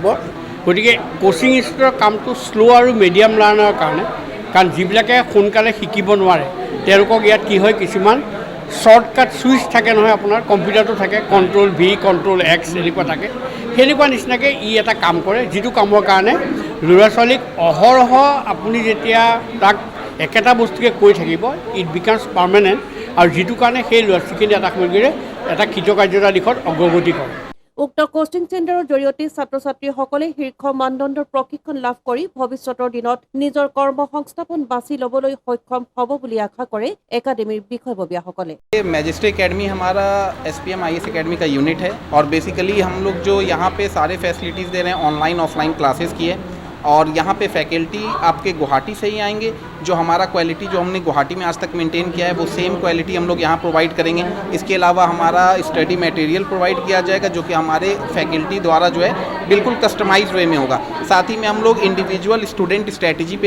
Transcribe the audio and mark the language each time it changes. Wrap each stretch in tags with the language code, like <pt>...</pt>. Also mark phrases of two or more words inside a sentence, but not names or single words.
<as>গতিকে</as> <en>coaching institute</en> <as>কামটো শ্ল' আৰু মিডিয়াম লাৰ্ণাৰৰ কাৰণে কাৰণ যিবিলাকে সোনকালে শিকিব নোৱাৰে তেওঁলোকক ইয়াত কি হয় কিছুমান শ্বৰ্টকাট ছুইচ থাকে নহয় আপোনাৰ কম্পিউটাৰটো থাকে</as> <en>control V control X</en> <as>এনেকুৱা থাকে সেনেকুৱা নিচিনাকৈ ই এটা কাম কৰে যিটো কামৰ কাৰণে ল'ৰা ছোৱালীক অহৰহ আপুনি যেতিয়া তাক একেটা বস্তুকে কৈ থাকিব</as> <en>it becomes permanent</en> <as>আৰু যিটো কাৰণে সেই ল'ৰা ছোৱালীখিনি এটা সামগ্ৰীৰে এটা কৃতকাৰ্যতা দিশত অগ্ৰগতি কৰে উক্ত কোচিং চেণ্টাৰৰ জৰিয়তে ছাত্ৰ ছাত্ৰীসকলে শীৰ্ষ মানদণ্ডৰ প্ৰশিক্ষণ লাভ কৰি ভৱিষ্যতৰ দিনত নিজৰ কৰ্ম সংস্থাপন বাছি ল'বলৈ সক্ষম হ'ব বুলি আশা কৰে একাডেমীৰ বিষয়ববীয়াসকলে</as> <hi>मैजेस्टिक एकेडमी हमारा SPM IAS एकेडमी का यूनिट है और बेसिकली हम लोग जो यहाँ पे सारे फैसिलिटीज़ दे रहे हैं</hi> <en>online offline classes</en> <hi>की है और यहाँ पे फैकल्टी आपके गुवाहाटी से ही आएंगे जो हमारा क्वालिटी जो हमने गुवाहाटी में आज तक मेंटेन किया है वो</hi> <en>same quality</en> <hi>हम लोग यहाँ प्रोवाइड करेंगे इसके अलावा हमारा</hi> <en>study material</en> <hi>प्रोवाइड किया जाएगा जो कि हमारे फैकल्टी द्वारा जो है बिल्कुल</hi> <en>customize way</en> <hi>में होगा साथ ही में हम लोग</hi> <en>individual student strategy</en> <hi>पे</hi>